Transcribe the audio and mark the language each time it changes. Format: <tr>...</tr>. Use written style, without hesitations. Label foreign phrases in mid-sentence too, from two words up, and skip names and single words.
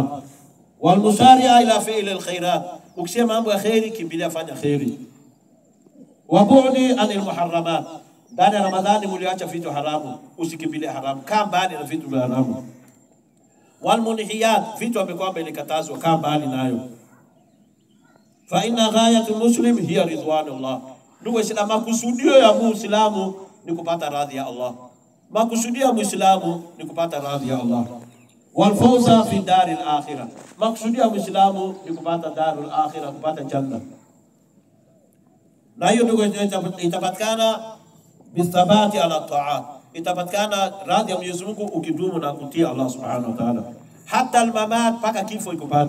<ar>والمسارعة إلى فعل الخيرات,</ar> <sw>ukisema mambo ya khairi kimbilia fanya khairi.</sw> <ar>وبعد عن المحرمات,</ar> <sw>ndani ya Ramadhani mliacha vitu haramu, usikimbilie haramu, kaa mbali na vitu vya haramu. Wal munhiyat, vitu ambavyo ilikatazwa, kaa mbali nayo.</sw> <ar>فإن غاية المسلم هي رضوان الله,</ar> <sw>ndugu Waislamu, makusudio ya Muislamu ni kupata radhi ya Allah. Makusudio ya Muislamu ni kupata radhi ya Allah.</sw> <ar>والفوز في دار الآخرة,</ar> <sw>makusudio ya Muislamu ni kupata darul akhirah, kupata janna. Na hiyo ndugu itapatikana</sw> <ar>بالثبات على الطاعات,</ar> <sw>itapatikana radhi ya Mwenyezi Mungu ukidumu na kutii Allah</sw> <ar>سبحانه وتعالى حتى الممات,</ar> <sw>paka kifo ikupate.</sw>